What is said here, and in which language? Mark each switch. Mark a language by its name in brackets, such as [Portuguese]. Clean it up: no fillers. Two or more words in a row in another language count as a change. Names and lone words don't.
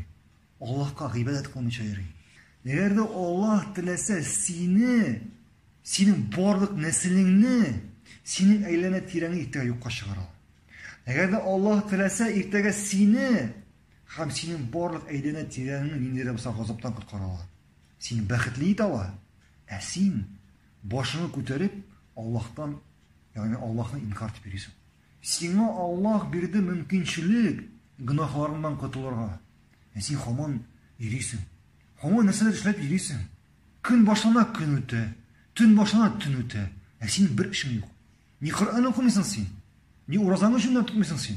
[Uzbek] Allohga g'ibat qilmoqchi yuradi. Agarda Alloh tilasa sening borliq naslingni, sening aylana tirangni ertaga yo'qqa chiqaradi. Agarda Alloh tilasa ertaga seni ham sening borliq aylana tirangni nindira bo'lsa g'azabdan qutqaradi. Seni baxtli etadi. Sen boshini ko'tarib Allohdan, ya'ni Allohni inkor etib yursan. [Tatar] Сиңа Аллаһ бирде мөмкинчелек гөнаһларыңнан котылырга. Син һаман йөрисең. Һаман нәрсәләр эшләп йөрисең. Көн башлана көн үтә, төн башлана төн үтә. Син бер эшең юк. Ни Коръан укымыйсың син, ни уразаңны җүнләп тотмыйсың син.